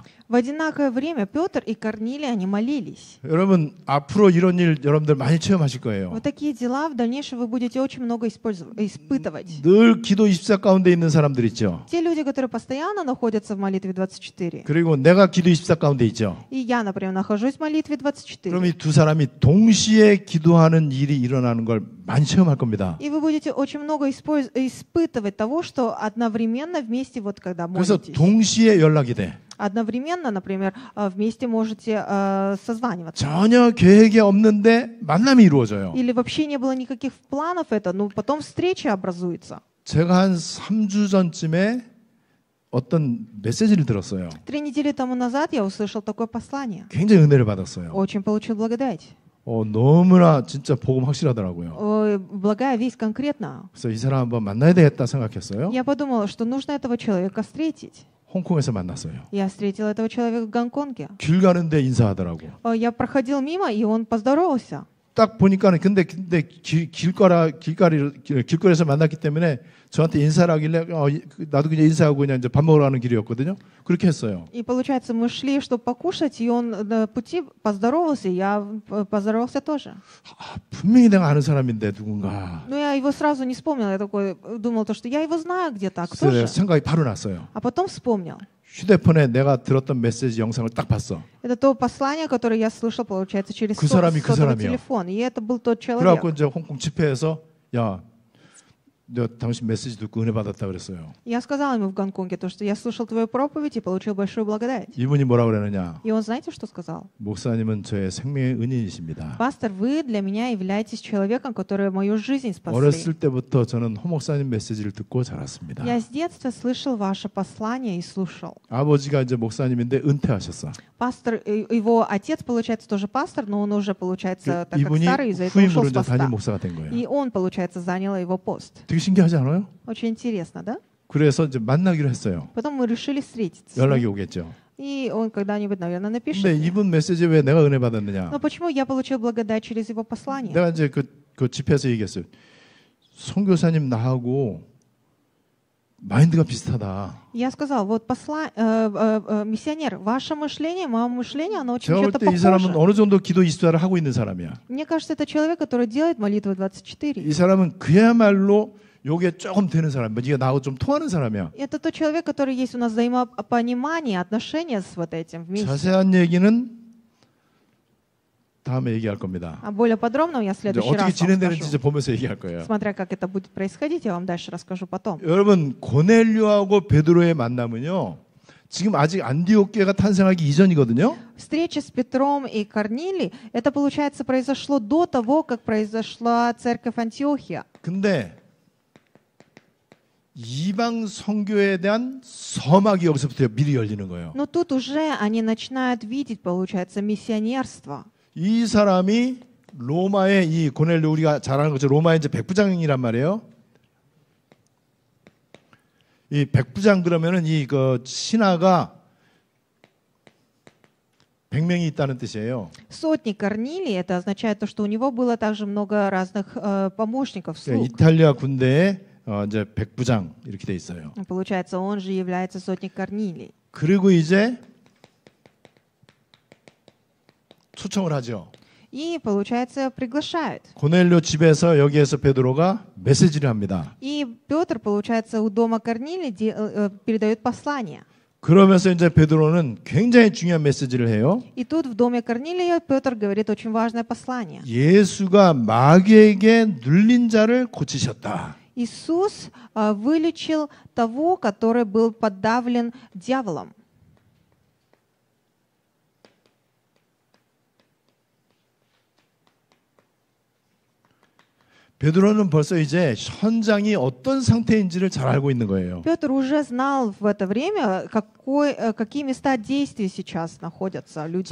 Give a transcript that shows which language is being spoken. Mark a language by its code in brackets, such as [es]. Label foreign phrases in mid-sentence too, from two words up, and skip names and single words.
[ru] В одинаковое время Петр и Корнилий, они молились. [ko] 여러분 앞으로 이런 일 여러분들 많이 체험하실 거예요. [ru] Вот такие дела в дальнейшем вы будете очень много испытывать. [ko] 늘 기도 24 가운데 있는 사람들 있죠. [ru] Те люди, которые постоянно находятся в молитве 24. [ko] 그리고 내가 기도 24 가운데 있죠. [ru] И я, например, нахожусь в молитве 24. [ko] 그럼 이 두 사람이 동시에 기도하는 일이 일어나는 걸 많이 체험할 겁니다. [ru] И вы будете очень много испытывать того, что одновременно вместе, вот когда [ko] 그래서 [ru] молитесь. [ko] 동시에 연락이 돼. [ru] Одновременно, например, вместе можете созваниваться. [ko] 전혀 계획이 없는데 만남이 이루어져요. [ru] Или вообще не было никаких планов это, но потом встреча образуется. [ko] 제가 한 3주 전쯤에 어떤 메시지를 들었어요. [ru] 3 недели тому назад я услышал такое послание. [ko] 굉장히 은혜를 받았어요. [ru] Очень получил благодать. [ko] 너무나 진짜 복음 확실하더라고요. [ru] Благая весть конкретно. [ko] 그래서 이 사람 한번 만나야 되겠다 생각했어요. [ru] Я подумала, что нужно этого человека встретить. [ko] 홍콩에서 만났어요. [ru] Я встретила этого человека в Гонконге. [ko] 길 가는데 인사하더라고. [ru] Я проходил мимо, и он поздоровался. [ko] 딱 보니까는 근데 길거리에서 만났기 때문에 저한테 인사를 하길래 나도 그냥 인사하고 그냥 이제 밥 먹으러 가는 길이었거든요. 그렇게 했어요. [ru] И получается, мы шли, чтобы покушать, и он на пути поздоровался, и я поздоровался тоже. [ko] 분명히 내가 아는 사람인데 누군가. [ru] Но я его сразу не вспомнила, я такой думал, что я его знаю где-то, а кто же? [ko] 생각이 바로 났어요. [ru] А потом вспомнил. [ko] 휴대폰에 내가 들었던 메시지 영상을 딱 봤어. [ru] Это то послание, которое я слышал, получается, через [ko] 그 사람이 그 [ru] сотовый [ko] 사람이요. [ru] телефон. И это был тот человек. [ko] 그래갖고 이제 홍콩 집회에서 야, 내가 당신 메시지 듣고 은혜 받았다 그랬어요. [ru] Я сказала ему в Гонконге то, что я слушал твою проповедь и получил большую благодать. [ko] 이분이 뭐라 그러느냐? [ru] И он, знаете, что сказал? [ko] 목사님은 저의 생명의 은인이십니다. [ru] Пастор, вы для меня являетесь человеком, который мою жизнь спасли. [ko] 어렸을 때부터 저는 허 목사님 메시지를 듣고 자랐습니다. [ru] Я с детства слышал ваше послание и слушал. [ko] 아버지가 이제 목사님인데 은퇴하셨어. [ru] Пастор, его отец, получается, тоже пастор, но он уже, получается, так как [ko] 이분이 [ru] старый, из-за этого ушел [ko] 후임으로 [ru] с [ko] 이제 담임 [ru] поста. [ko] 목사가 된 거예요. [ru] И он, получается, занял его пост. [ko] 되게 신기하지 않아요? [ru] Очень интересно, да? [ko] 그래서 이제 만나기로 했어요. [ru] Потом мы решили встретиться. [ko] 연락이 오겠죠. [ru] И он когда-нибудь, наверное, напишет. [ko] 근데 [ru] мне. [ko] 이분 메시지에 왜 내가 은혜 받았느냐? [ru] Но почему я получил благодать через его послание? [ko] 내가 이제 그 집회에서 얘기했어요. 선교사님 나하고 마인드가 비슷하다. [ru] Я сказал, вот миссионер, ваше мышление, мое мышление, оно очень [ko] 제가 볼 [ru] чем-то [ko] 때 이 사람은 [ru] похоже. [ko] 어느 정도 기도 24를 하고 있는 사람이야. [ru] Мне кажется, это человек, который делает молитву 24. [ko] 이 사람은 그야말로 요게 조금 되는 사람, 네가 나하고 좀 통하는 사람이야. [ru] Это тот человек, который есть у нас взаимопонимание, отношения с вот этим вместе. [ko] 자세한 얘기는 다음에 얘기할 겁니다. [ru] А более подробно я в [ko] 이제 [ru] следующий [ko] 어떻게 [ru] раз вам [ko] 진행되는지 [ru] скажу. [ko] 이제 보면서 얘기할 거예요. [ru] Смотря как это будет происходить, я вам дальше расскажу потом. [ko] 여러분 고넬료하고 베드로의 만남은요. 지금 아직 안디옥교회가 탄생하기 이전이거든요. [ru] Встреча с Петром и Корнилией, это, получается, произошло до того, как произошла церковь Антиохия. [ko] 근데 이방 선교에 대한 서막이 여기서부터 미리 열리는 거예요. [ru] Но тут уже они начинают видеть, получается, миссионерство. [ko] 이 사람이 로마의 이 고넬료 우리가 잘 아는 것처럼 로마의 이제 백부장이란 말이에요. 이 백부장 그러면은 이 그 신하가 100명이 있다는 뜻이에요. [ru] Сотник Корнилий, это означает то, что у него было также много разных помощников, слуг. [ko] 이탈리아 군대의 이제 백부장 이렇게 돼 있어요. [ru] Получается, он же является сотник Корнилий. [ko] 그리고 이제 초청을 하죠. [ru] И, получается, приглашает. [ko] 고넬료 집에서 여기에서 베드로가 메시지를 합니다. [ru] И Петр, получается, у дома Корнилия передает послание. [ko] 그러면서 이제 베드로는 굉장히 중요한 메시지를 해요. [ru] И тут в доме Корнилия Петр говорит очень важное послание. [ko] 예수가 마귀에게 눌린 자를 고치셨다. [ru] Иисус вылечил того, который был подавлен дьяволом. [ko] 베드로는 벌써 이제 현장이 어떤 상태인지를 잘 알고 있는 거예요. [ru] Петр уже знал в это время, какие места действия сейчас находятся люди.